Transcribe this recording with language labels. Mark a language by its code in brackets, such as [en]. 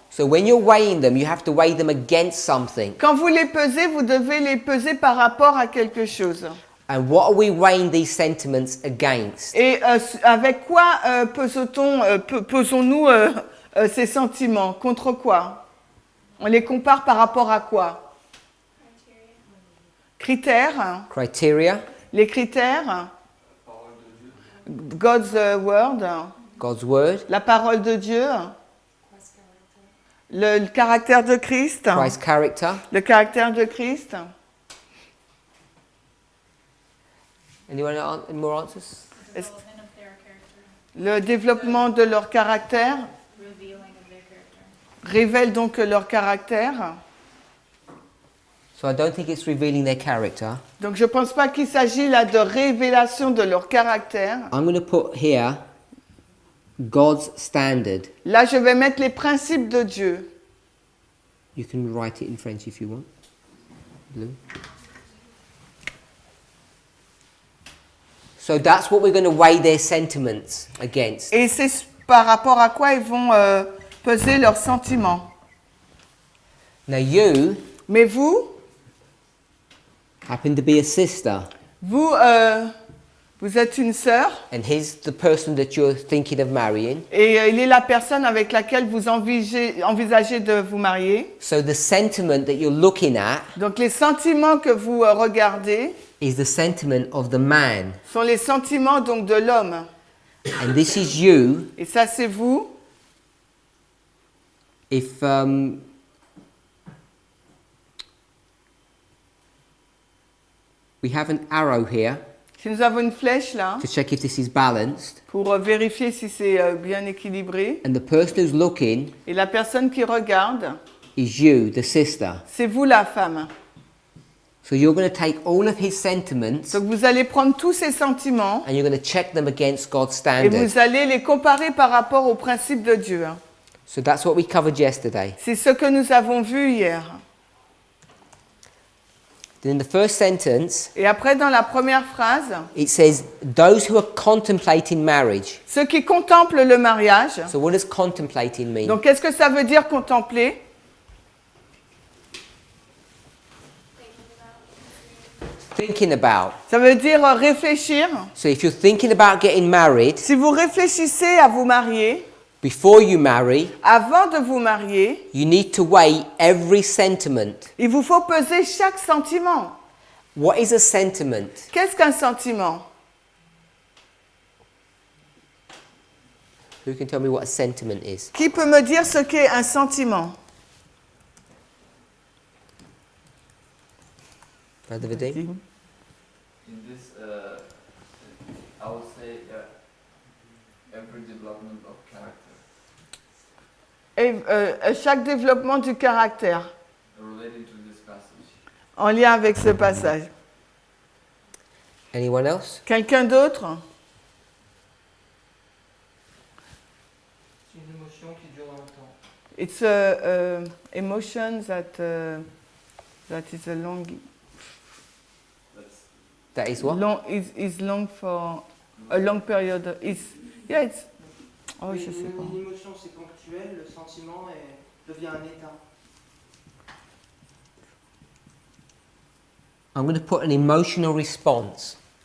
[en] So when you're weighing them, you have to weigh them against something. [fr] Quand vous les pesez, vous devez les peser par rapport à quelque chose. [en] And what are we weighing these sentiments against? [fr] Et avec quoi pesons-nous ces sentiments? Contre quoi? On les compare par rapport à quoi? Critères. Hein. [en] Criteria, [fr] Les critères. Hein. [en] God's word. [fr] Hein. [en] God's word, [fr] La parole de Dieu. Hein. Le caractère de Christ. Hein. [en] Christ's character. [fr] Le caractère de Christ. Hein. [en] Anyone any more answers? [fr] Est-ce- Le développement de leur caractère révèle donc leur caractère. [en] So I don't think it's revealing their character. [fr] Donc je ne pense pas qu'il s'agit là de révélation de leur caractère. [en] I'm going to put here God's standard. [fr] Là, je vais mettre les principes de Dieu. [en] You can write it in French if you want. Blue. So that's what we're going to weigh their sentiments against. [fr] Et c'est par rapport à quoi ils vont peser leurs sentiments. [en] Now you [fr] Mais vous, [en] happen to be a sister, [fr] vous êtes une sœur [en] and he's the person that you're thinking of marrying. [fr] et il est la personne avec laquelle vous envisagez de vous marier. [en] So the sentiment that you're looking at [fr] Donc les sentiments que vous regardez [en] is the sentiment of the man. [fr] sont les sentiments donc de l'homme. [en] And this is you [fr] Et ça, c'est vous. [en] if we have an arrow here [fr] Si nous avons une flèche là, [en] to check if this is balanced, [fr] pour vérifier si c'est bien équilibré, [en] and the person who's looking [fr] et la personne qui regarde, [en] is you, the sister. [fr] c'est vous la femme. [en] So you're going to take all of his sentiments [fr] Donc vous allez prendre tous ces sentiments [en] and you're going to check them against God's [fr] et [en] standard. [fr] vous allez les comparer par rapport aux principes de Dieu. Hein. [en] So that's what we covered yesterday. [fr] C'est ce que nous avons vu hier. [en] Then in the first sentence, [fr] Et après, dans la première phrase, [en] it says, those who are contemplating marriage. [fr] ceux qui contemplent le mariage. [en] So what does contemplating mean? [fr] Donc qu'est-ce que ça veut dire contempler? [en] Thinking about. [fr] Ça veut dire réfléchir. [en] So if you're thinking about getting married, [fr] Si vous réfléchissez à vous marier, [en] before you marry, [fr] avant de vous marier, [en] you need to weigh every sentiment. [fr] il vous faut peser chaque sentiment. [en] What is a sentiment? [fr] Qu'est-ce qu'un sentiment? [en] Who can tell me what a sentiment is? [fr] Qui peut me dire ce qu'est un sentiment? [en] Brother Vadim? In this, I would say every development of character [fr] Et chaque développement du caractère, [en] related to this passage. [fr] en lien avec ce passage. [en] Anyone else? [fr] Quelqu'un d'autre? C'est une émotion qui dure longtemps. [en] It's a emotion that is a long That is what? is long for a long period. Yeah, it's. Oh, [fr] je sais pas. Une émotion, c'est ponctuel, le sentiment devient un état. [en] I'm going to put an emotional response.